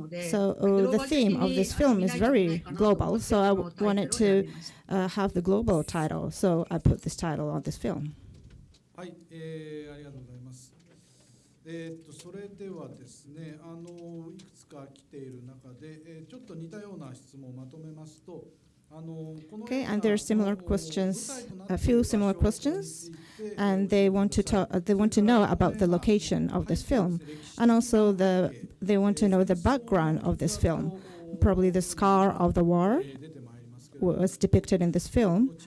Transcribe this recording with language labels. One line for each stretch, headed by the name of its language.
English: So the theme of this film is very global, so I wanted to have the global title, so I put this title on this film.
Japanese: はい、ありがとうございます。それではですね、いくつか来ている中で、ちょっと似たような質問をまとめますと、
English: Okay, and there are similar questions, a few similar questions, and they want to know about the location of this film, and also they want to know the background of this film. Probably the scar of the war was depicted in this film.